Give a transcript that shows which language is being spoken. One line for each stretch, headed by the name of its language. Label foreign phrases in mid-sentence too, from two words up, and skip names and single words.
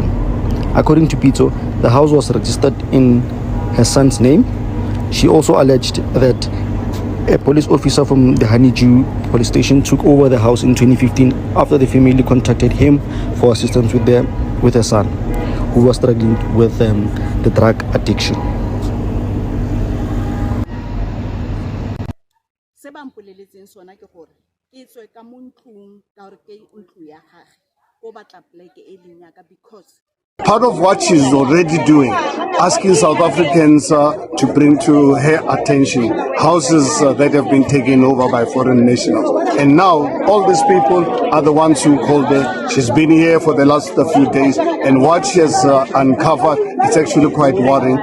English: According to Pito, the house was registered in her son's name. She also alleged that a police officer from the Honeydew police station took over the house in 2015 after the family contacted him for assistance with her son, who was struggling with the drug addiction.
Tswana: Se ba mpoleletseng sona ke gore ke tswe ka mo ntlong ka gore ke ntlo ya gagwe o batla pleke e leng yaka because
English: part of what she's already doing, asking South Africans to bring to her attention houses that have been taken over by foreign nationals. And now all these people are the ones who called her. She's been here for the last few days, and what she has uncovered, it's actually quite worrying.